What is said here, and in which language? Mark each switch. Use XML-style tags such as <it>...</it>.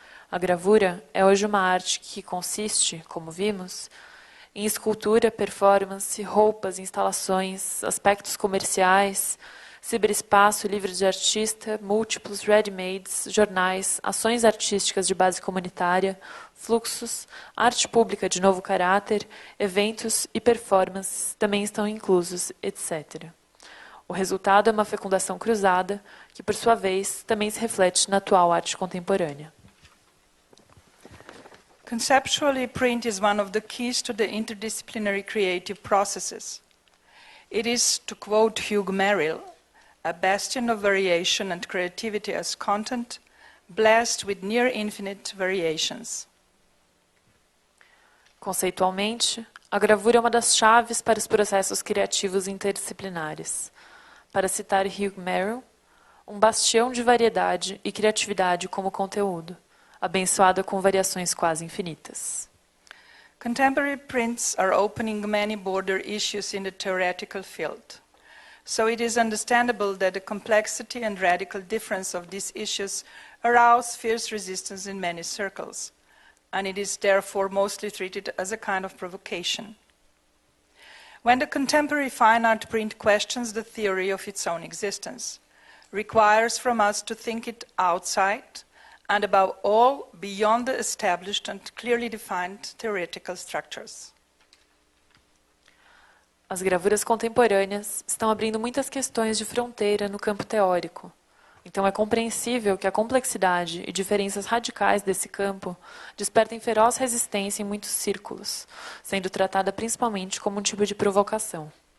<pt>A gravura é hoje uma arte que consiste, como vimos, em escultura, performance, roupas, instalações, aspectos comerciais, ciberespaço livre de artista, múltiplos ready-mades, jornais, ações artísticas de base comunitária, fluxos, arte pública de novo caráter, eventos e performances também estão inclusos, etc. O resultado é uma fecundação cruzada, que, por sua vez, também se reflete na atual arte contemporânea.</pt> <en>Conceptually, print is one of the keys to the interdisciplinary creative processes. It is, to quote Hugh Merrill, a bastion of variation and creativity as content, blessed with near infinite variations.</en> <pt>Conceitualmente, a gravura é uma das chaves para os processos criativos interdisciplinares. Para citar Hugh Merrill, um bastião de variedade e criatividade como conteúdo, abençoada com variações quase infinitas.</pt> <en>Contemporary prints are opening many border issues in the theoretical field. So it is understandable that the complexity and radical difference of these issues arouse fierce resistance in many circles, and it is therefore mostly treated as a kind of provocation. When the contemporary fine art print questions the theory of its own existence, requires from us to think it outside, and above all, beyond the established and clearly defined theoretical structures.</en> <pt>As gravuras contemporâneas estão abrindo muitas questões de fronteira no campo teórico. Então é compreensível que a complexidade e diferenças radicais desse campo despertem feroz resistência em muitos círculos, sendo tratada principalmente como um tipo de provocação.</pt>